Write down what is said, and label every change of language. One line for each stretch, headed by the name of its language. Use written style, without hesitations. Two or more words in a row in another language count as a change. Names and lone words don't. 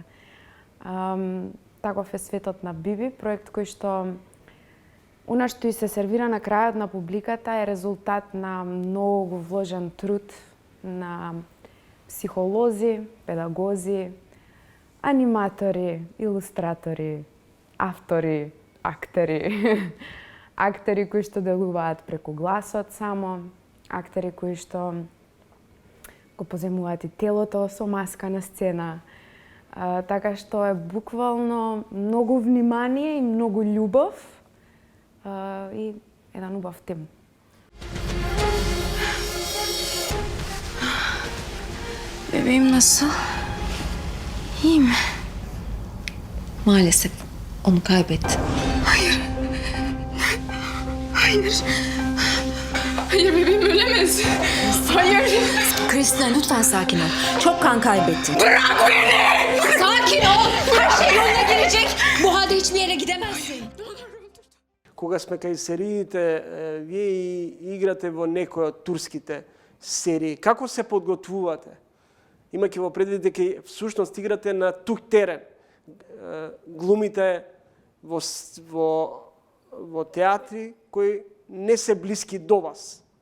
Macedonian: Таков е светот на Биби, проект кој што она што и се сервира на крајот на публиката е резултат на многу вложен труд на психолози, педагози, аниматори, илустратори, автори, актери, актери кои што делуваат преку гласот само, актери кои што го поземуваат и телото со маска на сцена. Така што е буквално многу внимание и многу љубов и еден убав тим.
Turkish: Bebeğim nasıl? İyi mi? Maalesef onu kaybettim. Hayır. Hayır bebeğim ölemez. Hayır. Kristina lütfen sakin ol. Çok kan kaybettin. Bırak beni! Sakin ol. Her şey yoluna girecek. Bu halde hiçbir yere gidemezsin.
Macedonian: Кога сме кај сериите, вие и играте во некој од турските серии. Како се подготвувате? Имајќи во предвид дека всушност играте на тук терен. Глумите во театри кои не се блиски до вас.